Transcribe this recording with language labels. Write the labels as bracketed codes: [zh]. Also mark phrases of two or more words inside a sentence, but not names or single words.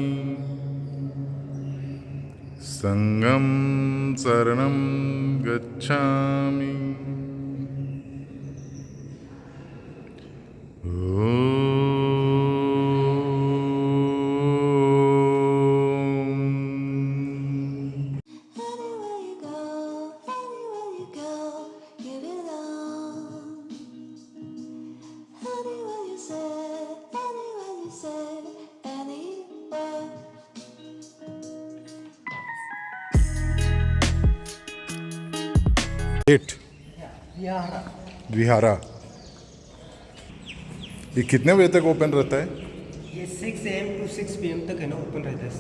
[pi] संघं शरणं गच्छामि। [en] Anywhere you go, you belong. Anywhere you say, anywhere. [hi] गेट यहाँ विहारा, ये कितने बजे तक ओपन रहता है? ये [en] 6 AM to 6 PM [hi] तक है ना ओपन रहता है सर।